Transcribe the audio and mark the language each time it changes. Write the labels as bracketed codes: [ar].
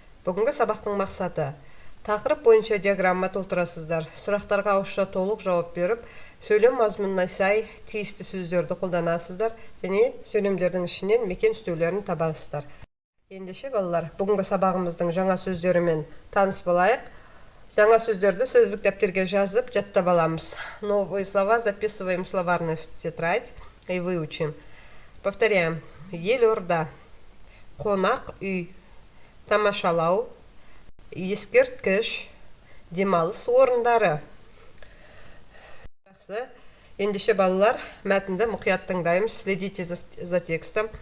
[kk] Бүгінгі сабақтың мақсаты: тақырып бойынша диаграмма толтырасыздар. Сұрақтарға ауызша толық жауап беріп, сөйлем мазмұнына сай тиісті сөздерді қолданасыздар және сөйлемдердің ішінен мекен үстеулерін табасыздар. Ендеше балалар, бүгінгі сабағымыздың жаңа сөздерімен таныс болайық. Жаңа сөздерді сөздік дәптерге жазып жаттап аламыз. [ru] Новые слова записываем в словарную тетрадь и выучим. Повторяем. [kk] Елорда, қонақ үй, тамашалау, ескерткіш, демалыс орындары. Жақсы. Ендеше балалар, мәтінді мұқият тыңдаймыз. [ru] Следите за текстом.